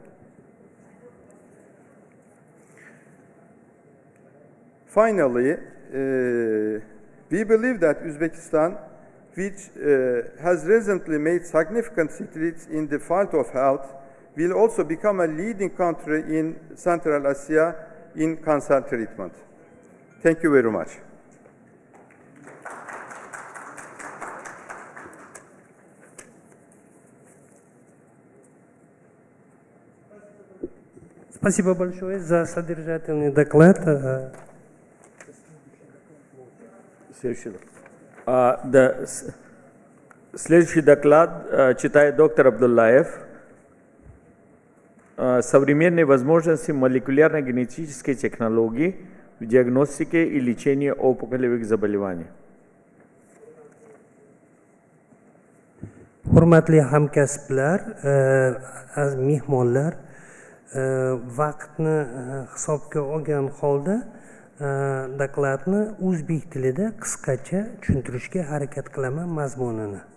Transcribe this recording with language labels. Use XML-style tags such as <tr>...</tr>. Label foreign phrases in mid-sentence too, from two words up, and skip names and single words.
<en>Finally, we believe that Uzbekistan, which has recently made significant strides in the field of health, will also become a leading country in Central Asia in cancer treatment. Thank you very much.</en> <ru>Спасибо большое за содержательный доклад. Следующий доклад читает доктор Абдуллаев. Современные возможности молекулярно-генетической технологии в диагностике и лечении опухолевых заболеваний.</ru> <uz>Hurmatli hamkasblar, mehmonlar, vaqtni hisobga olgan holda dokladni o'zbek tilida qisqacha tushuntirishga harakat qilaman mazmunini.</uz>